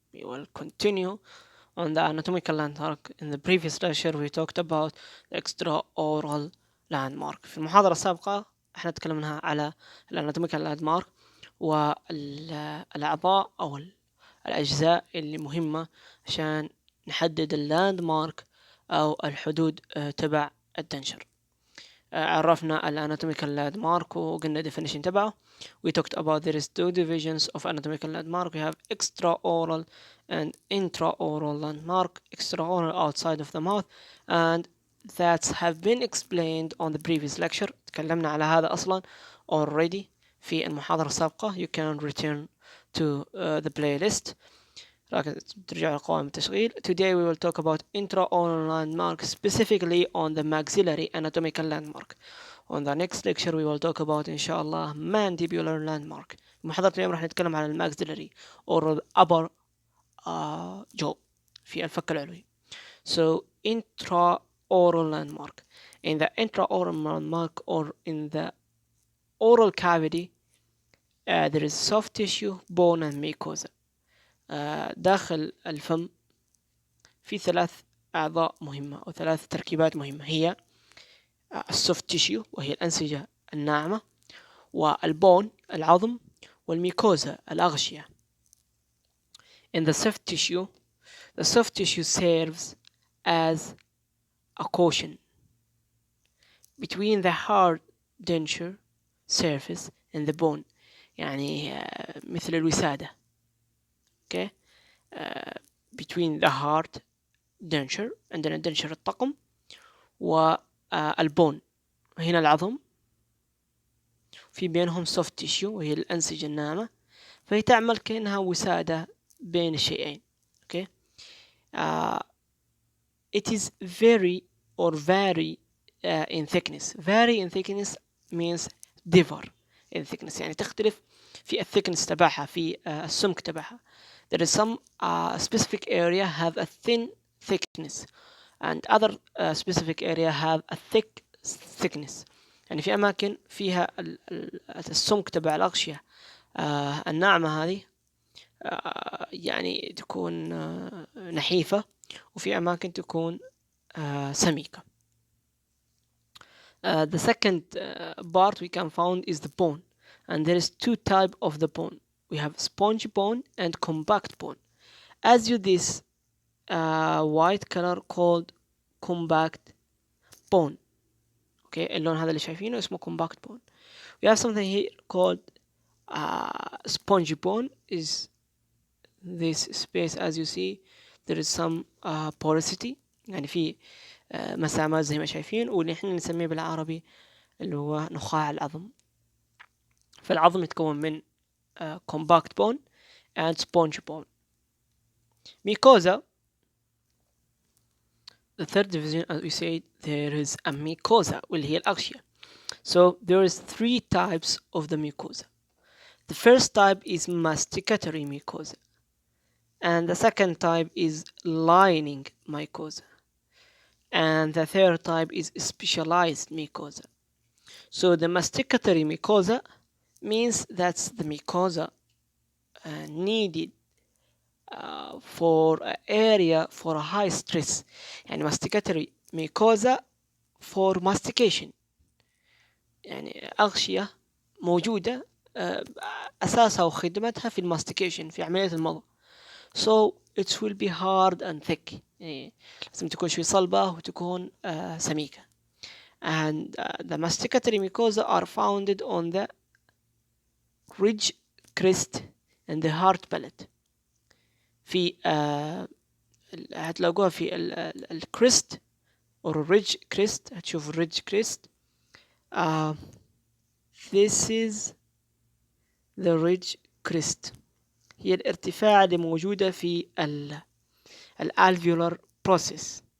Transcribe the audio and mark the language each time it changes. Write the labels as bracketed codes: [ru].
[en] We will continue on the anatomical landmark. In the previous lecture we talked about the extraoral landmark. [ar] في المحاضرة السابقة احنا تكلمنا على الاناتوميكال landmark والأعضاء أو الأجزاء اللي مهمة عشان نحدد اللاندمارك أو الحدود تبع الدنشر. عرفنا الاناتوميكال landmark وقلنا definition تبعه. [en] We talked about there is two divisions of anatomical landmark. We have extraoral and intraoral landmark. Extraoral outside of the mouth, and that have been explained on the previous lecture. [ar] تكلمنا على هذا أصلا [en] already [ar] في المحاضرة السابقة. [en] You can return to the playlist. [ar] لكن ترجع لقوائم التشغيل. [en] Today we will talk about intraoral landmark, specifically on the maxillary anatomical landmark. On the next lecture we will talk about [ar] إن شاء الله [en] mandibular landmark. [ar] محاضرة اليوم راح نتكلم عن الماكسيلري [en] or the upper jaw [ar] في الفك العلوي. [en] So intraoral landmark. In the intraoral landmark or in the oral cavity there is soft tissue, bone and mucosa. [ar] داخل الفم في ثلاث أعضاء مهمة أو ثلاث تركيبات مهمة، هي السوفت تيشيو وهي الأنسجة الناعمة، والبون العظم، والميكوزا الأغشية. [en] In the soft tissue, the soft tissue serves as a cushion between the hard denture surface and the bone، [ar] يعني مثل الوسادة. [en] okay. [ar] between the hard denture، عندنا denture الطقم، والبون هنا العظم، في بينهم soft tissue وهي الأنسجة الناعمة، فهي تعمل كأنها وسادة بين الشيئين. [en] okay. It is very or vary in thickness. Vary in thickness means differ in thickness، [ar] يعني تختلف في الثيكنس تبعها، في السمك تبعها. [en] There is some specific area have a thin thickness and other specific area have a thick thickness. [ar] يعني في أماكن فيها السمك تبع الأغشية الناعمة هذه يعني تكون نحيفة، وفي أماكن تكون سميكة. [en] The second part we can found is the bone, and there is two type of the bone. We have spongy bone and compact bone. As you this white color called compact bone. okay. [ar] اللون هذا اللي شايفينه اسمه compact bone. [en] We have something here called spongy bone. Is this space as you see there is some porosity، [ar] يعني في مسامات زي ما شايفين، واللي احنا نسميه بالعربي اللي هو نخاع العظم. فالعظم يتكون من [en] compact bone and spongy bone. Mucosa, the third division, as we said, there is a mucosa [ar] واللي هي الأغشية. [en] So there is three types of the mucosa. The first type is masticatory mucosa, and the second type is lining mucosa, and the third type is specialized mucosa. So the masticatory mucosa means that's the mucosa needed for an area for a high stress. [ar] يعني [en] masticatory mucosa for mastication، [ar] يعني أغشية موجودة أساسها وخدمتها في الماستيكيشن، في عملية المضغ. [en] So it will be hard and thick، [ar] يعني لازم تكون شوي صلبة وتكون سميكة. [en] And the masticatory mucosa are founded on the ridge crest and the hard palate. [ar] في هتلاقوها في الكريست [en] or ridge crest. [ar] هتشوف ridge crest. [en] This is the ridge crest، [ar] هي الارتفاع اللي موجودة في [en] alveolar process.